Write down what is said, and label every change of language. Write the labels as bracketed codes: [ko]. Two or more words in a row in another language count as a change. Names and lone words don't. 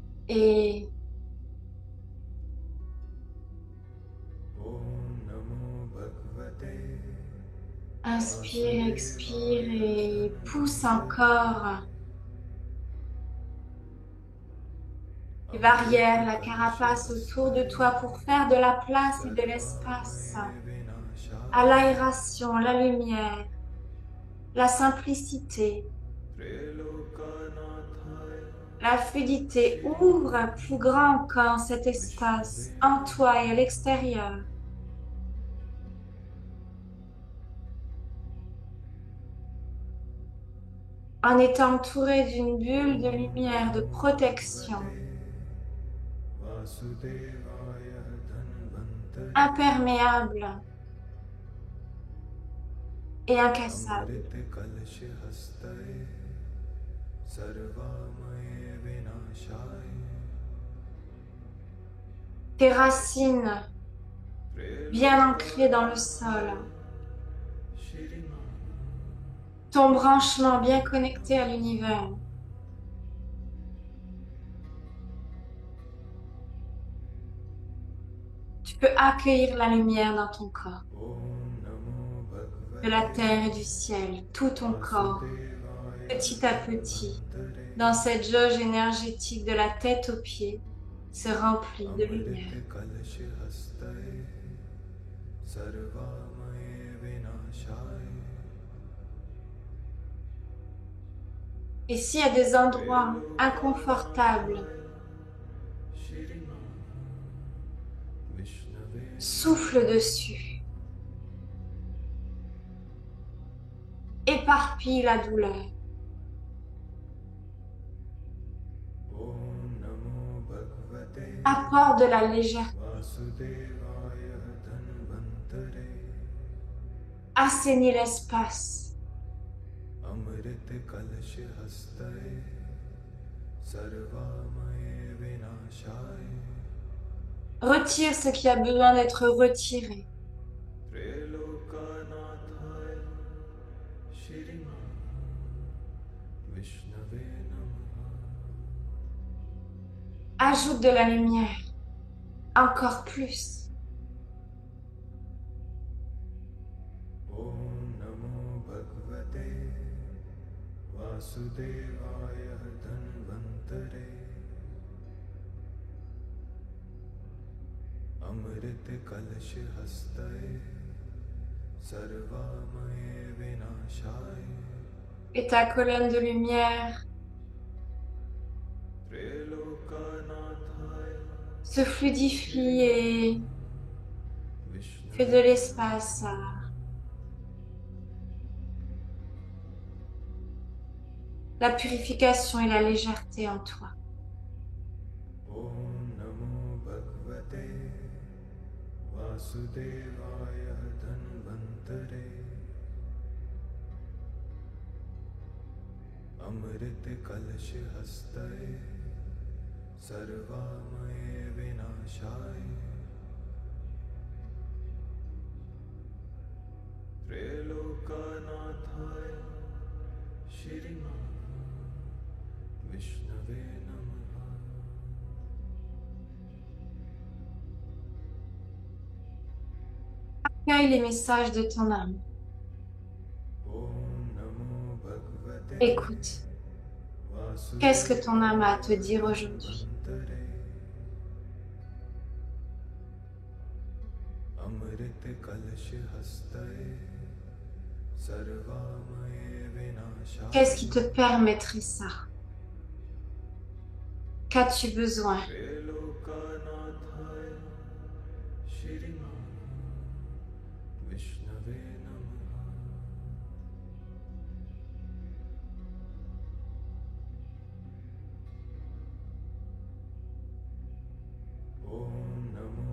[fr] Et [sa] ॐ नमो भगवते [fr] inspire, expire et pousse [sa] वासुदेवाय [fr] encore les barrières, la carapace autour de [sa] अमृतकलशहस्ताय [fr] toi pour faire de la place et de l'espace à [sa] सर्वामयविनाशाय [fr] l'aération, la lumière, la simplicité, [sa] त्रैलोक्यनाथाय [fr] la fluidité. Ouvre plus grand encore cet [sa] विष्णवे [fr] espace en toi et à l'extérieur, en étant entouré d'une bulle de lumière, de protection, [sa] भगवते वासुदेवाय धन्वन्तरे [fr] imperméable et incassable. [sa] अमृतकलशहस्ताय सर्वामये विनाशाय [fr] Tes racines bien ancrées dans le [sa] त्रैलोक्यनाथाय [fr] sol, [sa] श्रीमान् [fr] ton branchement bien connecté à l'univers. Tu peux accueillir la lumière dans ton corps, [sa] ॐ नमो [fr] de la [sa] भगवते [fr] terre et du ciel, tout ton corps, [sa] वासुदेवाय [fr] petit à petit, [sa] धन्वन्तरे [fr] dans cette jauge énergétique de la tête aux pieds, se remplit de lumière. [sa] अमृतकलशहस्ताय सर्वामये विनाशाय [fr] Et s'il y a des endroits inconfortables, [sa] त्रैलोक्यनाथाय श्रीमान् विष्णवे [fr] souffle dessus, éparpille la douleur. [sa] ॐ नमो भगवते [fr] Apporte de la légèreté, [sa] वासुदेवाय धन्वन्तरे [fr] assainis l'espace, [sa] अमृतकलशहस्ताय सर्वामये विनाशाय [fr] retire ce qui a besoin d'être retiré. [sa] त्रैलोक्यनाथाय श्रीमान् विष्णवे नमः [fr] Ajoute de la lumière, encore plus. [sa] ॐ नमो भगवते वासुदेवाय धन्वन्तरे अमृतकलशहस्ताय सर्वामये विनाशाय [fr] Et ta colonne de lumière [sa] त्रैलोक्यनाथाय [fr] se fluidifie et fait de [sa] विष्णवे [fr] l'espace à la purification et la légèreté en toi. [sa] ॐ नमो भगवते वासुदेवाय धन्वन्तरे अमृतकलशहस्ताय सर्वामये विनाशाय त्रैलोक्यनाथाय श्रीमान् विष्णवे नमः [fr] Accueille les messages de ton âme. [sa] ॐ नमो भगवते [fr] Écoute, qu'est-ce que ton âme a à te dire aujourd'hui? [sa] धन्वन्तरे अमृतकलशहस्ताय सर्वामये विनाशाय [fr] Qu'est-ce qui te permettrait ça? Qu'as-tu besoin? [sa] त्रैलोक्यनाथाय श्रीमान् विष्णवे नमः ॐ नमो